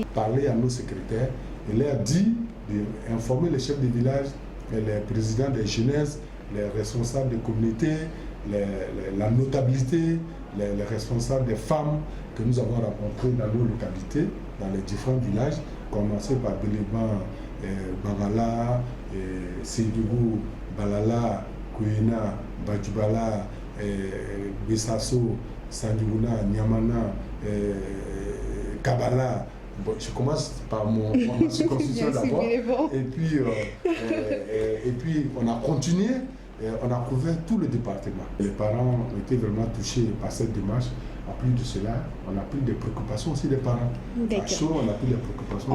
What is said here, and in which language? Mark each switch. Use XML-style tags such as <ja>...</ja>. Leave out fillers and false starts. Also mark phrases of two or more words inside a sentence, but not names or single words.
<fr>Parler à nos secrétaires et leur dire d'informer les chefs de village, les présidents des jeunesses, les responsables des communautés, la notabilité, les responsables des femmes que nous avons rencontrés dans nos localités, dans les différents villages, commencer par Béléban, Babala, Sédougou, Balala, Kouyena, Badjubala, Bessasso, Sandiouna, Niamana, Kabala. Bon, je commence par ma circonscription d'abord. Et puis on a continué, on a couvert tout le département. Les parents ont été vraiment touchés par cette démarche. En plus de cela, on a pris des préoccupations aussi des parents. À chaud, on a pris des préoccupations.</fr>